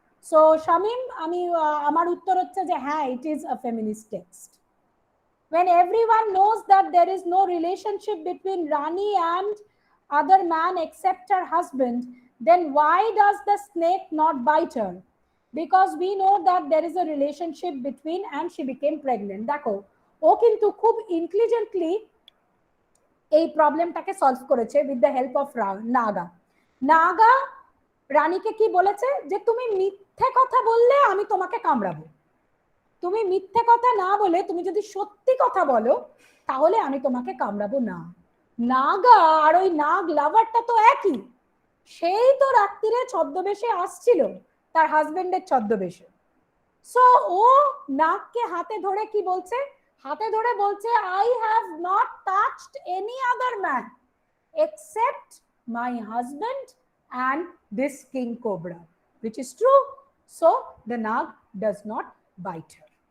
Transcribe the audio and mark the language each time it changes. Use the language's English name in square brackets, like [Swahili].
[Bangla] So Shamim, আমি আমার উত্তর হচ্ছে যে হ্যাঁ, [English] It is a feminist text. When everyone knows that there is no relationship between Rani and other man except her husband, then why does the snake not bite her? Because we know that there is a relationship between and she became pregnant. [Bangla] দেখো, ও কিন্তু খুব intelligently এই প্রবলেমটাকে solve করেছে [English] With the help of Naga. [Bangla] Naga রানীকে কি বলেছে যে তুমি মিথ্যে কথা বললে আমি তোমাকে কামড়াবো, তুমি মিথ্যে কথা না বলে তুমি যদি সত্যি কথা বলো তাহলে আমি তোমাকে কামড়াবো না। নাগা আর ওই নাগ লাভারটা তো একই, সেই তো রাত্রিরে ছদ্মবেশে আসছিল তার হাজবেন্ডের ছদ্মবেশে। সো ও নাগকে হাতে ধরে কি বলছে, হাতে ধরে বলছে [English] I have not touched any other man except my husband and this king cobra, which is true. So the nag does not bite her.